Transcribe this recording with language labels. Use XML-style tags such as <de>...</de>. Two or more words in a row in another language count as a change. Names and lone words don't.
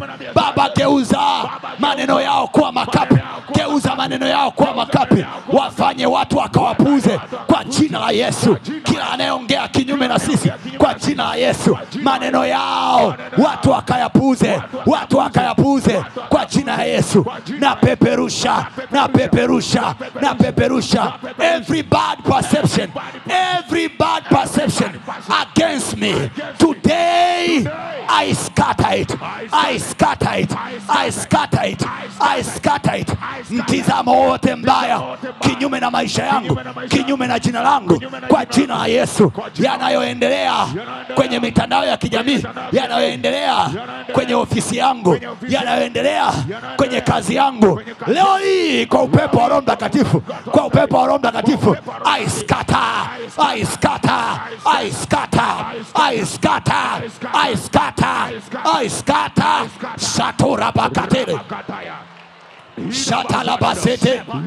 <sw>Baba, geuza maneno yao kuwa makapi, geuza maneno yao kuwa makapi, wafanye watu wakawapuuze kwa jina la Yesu. Kila anayeongea kinyume na sisi kwa jina la Yesu, maneno yao watu wakayapuuze, watu wakayapuuze kwa jina la Yesu. Na peperusha, na peperusha, na peperusha</sw> <en>every bad perception, every bad perception against me today. I scatter it, I scatter it, I scatter it, I scatter it.</en> <sw>Mtizamo wote mbaya kinyume na maisha yangu, kinyume na jina langu kwa jina la Yesu, yanayoendelea kwenye mitandao ya kijamii, yanayoendelea kwenye ofisi yangu, yanayoendelea kwenye kazi yangu, leo hii kwa upepo wa Roho Mtakatifu, kwa upepo wa Roho Mtakatifu,</sw> <en>I scatter, I scatter, I scatter, I scatter, I scatter, I scatter. Shatura bakatere, Shatala basete,</en>